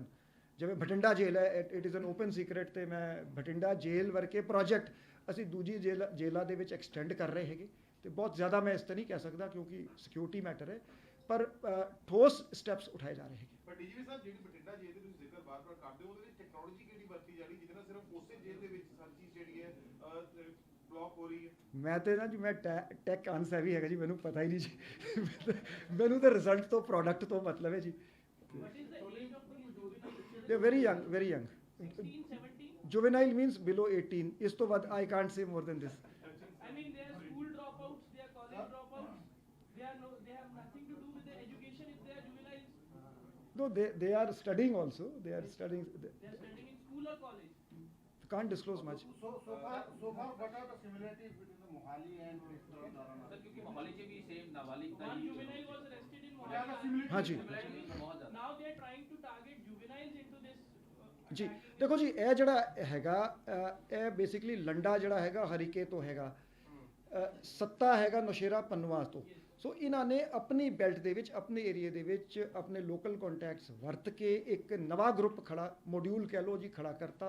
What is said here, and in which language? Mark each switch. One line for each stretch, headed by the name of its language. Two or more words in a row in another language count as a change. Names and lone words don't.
Punjabi: ਜਿਵੇਂ ਬਠਿੰਡਾ ਜੇਲ੍ਹ ਹੈ,
English: it is an open secret
Punjabi: ਤੇ ਮੈਂ ਬਠਿੰਡਾ ਜੇਲ੍ਹ ਵਰਗੇ ਪ੍ਰੋਜੈਕਟ ਅਸੀਂ ਦੂਜੀ ਜੇਲ੍ਹਾਂ ਦੇ ਵਿੱਚ ਐਕਸਟੈਂਡ ਕਰ ਰਹੇ ਹੈਗੇ ਤੇ ਬਹੁਤ ਜ਼ਿਆਦਾ ਮੈਂ ਇਸ ਤੇ ਨਹੀਂ ਕਹਿ ਸਕਦਾ ਕਿਉਂਕਿ
English: security matter
Punjabi: ਹੈ, ਪਰ ਠੋਸ ਸਟੈਪਸ ਉਠਾਏ ਜਾ ਰਹੇ ਹੈਗੇ। ਪਰ DGP ਸਾਹਿਬ ਜਿਹੜੀ ਬਠਿੰਡਾ ਜੇਲ੍ਹ ਦੇ ਤੁਸੀਂ ਜ਼ਿਕਰ ਬਾਰ-ਬਾਰ ਕਰਦੇ ਹੋ, ਉਹਦੇ ਵਿੱਚ ਟੈਕਨੋਲੋਜੀ ਕਿਹੜੀ ਵਰਤੀ ਜਾ ਰਹੀ ਜਿਹਦੇ ਨਾਲ ਸਿਰਫ ਉਸੇ ਜੇਲ੍ਹ ਦੇ ਵਿੱਚ ਹਰ ਚੀਜ਼ ਜਿਹੜੀ ਹੈ ਬਲੌਕ ਹੋ ਰਹੀ ਹੈ? ਮੈਂ ਤੇ ਨਾ ਜੀ ਮੈਂ
English: tech unsavvy
Punjabi: ਹੈਗਾ ਜੀ, ਮੈਨੂੰ ਪਤਾ ਹੀ ਨਹੀਂ ਜੀ ਮੈਨੂੰ ਤਾਂ ਰਿਜ਼ਲਟ ਤੋਂ ਪ੍ਰੋਡਕਟ ਤੋਂ ਮਤਲਬ ਹੈ ਜੀ।
English: What is the age of these juveniles? they very young 16, 17? juvenile means below 18
Punjabi: ਇਸ ਤੋਂ ਵੱਧ
English: I can't say more than this. I mean, they are school dropouts, they are college dropouts. They have nothing to do with their education if they are juveniles. No, they are studying also. They are studying. They are studying in school or college. Can't disclose much. so far what are the similarities between the Mohali and this Tarana?
Punjabi: ਸਰ ਕਿਉਂਕਿ ਮੋਹਾਲੀ 'ਚ ਵੀ ਸੇਮ ਨਾਬਾਲਿਗ ਦਾ
English: One
Punjabi: ਹੀ
English: juvenile was arrested in Yeah, Mohali.
Hindi: हाँ जी।
Punjabi: ਬਹੁਤ ਜ਼ਿਆਦਾ।
English: Now they are trying to target juveniles into this.
Punjabi: ਜੀ ਦੇਖੋ ਜੀ ਇਹ ਜਿਹੜਾ ਹੈਗਾ ਇਹ ਬੇਸਿਕਲੀ ਲੰਡਾ ਜਿਹੜਾ ਹੈਗਾ ਹਰੀਕੇ ਤੋਂ ਹੈਗਾ, ਸੱਤਾ ਹੈਗਾ ਨੌਸ਼ੇਰਾ ਪੰਨਵਾ ਤੋਂ। ਸੋ ਇਹਨਾਂ ਨੇ ਆਪਣੀ ਬੈਲਟ ਦੇ ਵਿੱਚ, ਆਪਣੇ ਏਰੀਏ ਦੇ ਵਿੱਚ ਆਪਣੇ
English: local contacts
Punjabi: ਵਰਤ ਕੇ ਇੱਕ ਨਵਾਂ ਗਰੁੱਪ ਖੜਾ, ਮੋਡਿਊਲ ਕਹਿ ਲਓ ਜੀ, ਖੜਾ ਕਰਤਾ।